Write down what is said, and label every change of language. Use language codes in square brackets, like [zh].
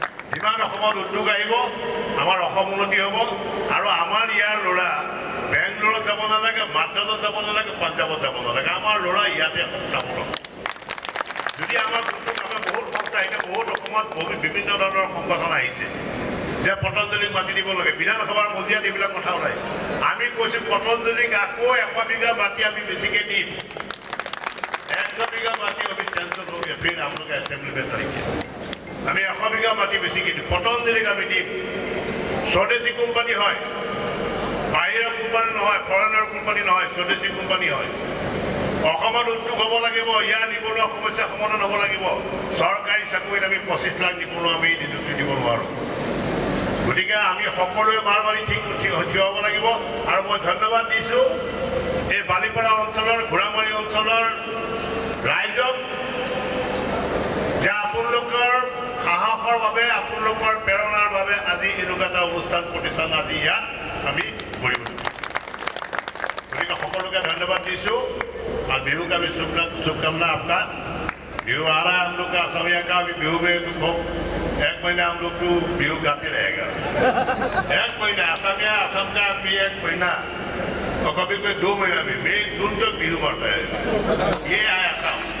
[as] যিমান অসমত উদ্যোগ আহিব আমাৰ অসম উন্নতি হ'ব আৰু আমাৰ ইয়াৰ ল'ৰা বেংগলোৰত যাব নালাগে, মাদ্ৰাজত যাব নালাগে, পাঞ্জাবত যাব নালাগে, আমাৰ ল'ৰা ইয়াতে সংস্থাপন হ'ব। যদি আমাৰ উদ্যোগ আমাৰ বহুত সংস্থা আহিছে, বহুত অসমত বিভিন্ন ধৰণৰ সংগঠন আহিছে যে পতঞ্জলিক মাটি দিব লাগে, বিধানসভাৰ মজিয়াত এইবিলাক কথা ওলাইছে। আমি কৈছোঁ পতঞ্জলিক আকৌ 100 বিঘা মাটি আমি বেছিকৈ দিম। 100 বিঘা মাটি আমি চেঞ্চন [hi] हो गया, फिर हम लोग असेंबली में करेंगे। [as] আমি 100 বিঘা মাটি বেছিকৈ দিম, পতঞ্জলিক আমি দিম। স্বদেশী কোম্পানী হয়, বাহিৰৰ কোম্পানী নহয়, ফৰেনৰ কোম্পানী নহয়, স্বদেশী কোম্পানী হয়। অসমত উদ্যোগ হ'ব লাগিব, ইয়াৰ নিবনুৱা সমস্যা সমাধান হ'ব লাগিব। চৰকাৰী চাকৰিত আমি 25 লাখ নিবনুৱা আমি নিযুক্তি দিব নোৱাৰোঁ। গতিকে আমি সকলোৱে বাৰ বাৰি ঠিক থিয় হ'ব লাগিব। আৰু মই ধন্যবাদ দিছোঁ এই বালিপাৰা অঞ্চলৰ, ঘোঁৰামাৰী অঞ্চলৰ ৰাইজক যে আপোনালোকৰ সাহসৰ বাবে, আপোনালোকৰ প্ৰেৰণাৰ বাবে আজি এনেকুৱা এটা অনুষ্ঠান প্ৰতিষ্ঠান আজি ইয়াত আমি কৰিব। গতিকে সকলোকে ধন্যবাদ দিছোঁ [hi] और बिहू का भी शुभकामना आपका। बिहू आ रहा है, हम लोग का असमिया का भी बिहू में तो 1 महीना हम लोग तो बिहू गाते रहेगा। 1 महीना असमिया, असम का भी 1 महीना और कभी कोई 2 महीना भी, मई जून तक बिहू बढ़ता है। ये है असम।